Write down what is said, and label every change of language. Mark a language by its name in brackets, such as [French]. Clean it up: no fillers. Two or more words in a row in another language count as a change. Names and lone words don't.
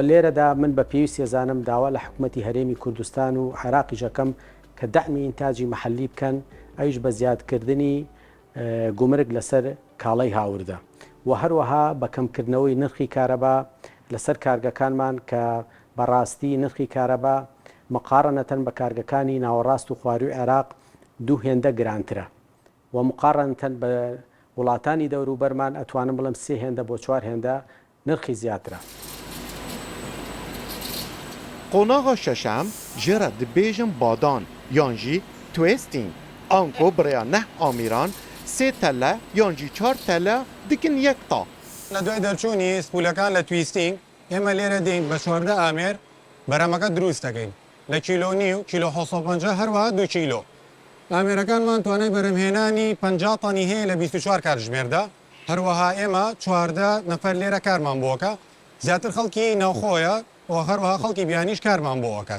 [Central Kurdish] لێرەدا من بە پێویستی زانم داوا لە حکوومەتی هەرێمی کوردستان و عێراقی ژەکەم کە دەعمی ئینتاجی مەحەلی بکەن ئەویش بە زیادکردنی گومرگ لەسەر کاڵەی هاوردا و هەروەها بە کەمکردنەوەی نرخی کارەبا لەسەر کارگەکانمان کە بەڕاستی نرخی کارەبا مقارنەتەن بە کارگەکانی ناوەڕاست و خواروی عێراق 2 هێندە گرانترە و مقارنەتەن بە وڵاتانی دەوروبەرمان ئەتوانم بڵم 3 هێندە بۆ 4 هێندە نرخی زیاترە. [Kurdish] قۆناغا شەشەم ژێرە دبێژم بادان یان jî توێستینگ ئەنکۆ بریا نەح ئامیران 3 تەلە یان jî 4 تەلە dikin yek ta. [Central Kurdish] لە دوای دەرچوونی سپولەکان لە تویستینگ ئێمە لێرە دێین بە 14 ئامێر بەرەمەکە دروست دەکەین لە کیلۆ نیو کیلۆ 650 هەروەها 2 کیلۆ. ئامێرەکانمان توانای بەرەمهێنانی 50 تانی هەیە لە 24 کاتژمێردا هەروەها ئێمە 14 نەفەر لێرە کارمان بۆکە زیاتر خەڵکی ناوخۆیە و هەروەها خەڵکی بیانیش کارمان بۆکات.